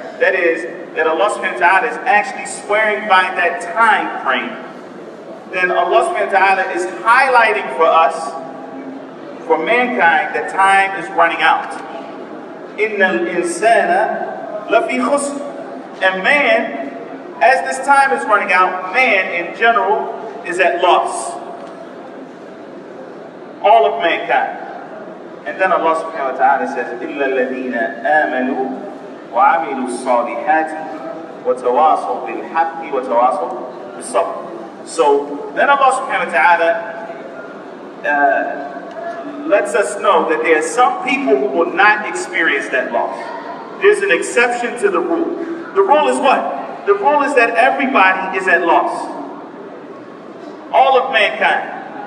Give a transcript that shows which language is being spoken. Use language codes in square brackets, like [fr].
[en] That is, that Allah subhanahu wa ta'ala is actually swearing by that time frame, then Allah subhanahu wa ta'ala is highlighting for us, for mankind, that time is running out. [ar] Innal insana lafi khusr. [en] And man, as this time is running out, man in general is at loss. All of mankind. And then Allah subhanahu wa ta'ala says, [ar] إِلَّا الَّذِينَ آمَنُوا وَعَمِلُوا الصَّالِحَاتِ وَتَوَاصَوْا بِالْحَقِّ وَتَوَاصَوْا بِالصَّبْرِ. [en] So then Allah subhanahu wa ta'ala lets us know that there are some people who will not experience that loss. There's an exception to the rule. The rule is what? The rule is that everybody is at loss. All of mankind.